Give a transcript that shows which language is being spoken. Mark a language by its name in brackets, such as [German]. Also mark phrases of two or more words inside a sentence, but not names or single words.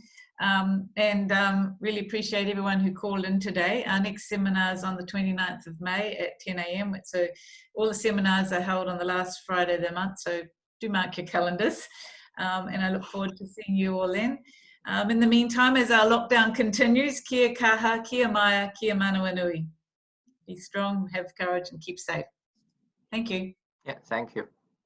[English] And really appreciate everyone who called in today. Our next seminar is on the 29th of May at 10 a.m. So all the seminars are held on the last Friday of the month. So do mark your calendars. And I look forward to seeing you all then. In the meantime, as our lockdown continues, [Māori] kia kaha, kia maya, kia manawa nui. [English] Be strong, have courage, and keep safe. Thank you. Yeah, thank you.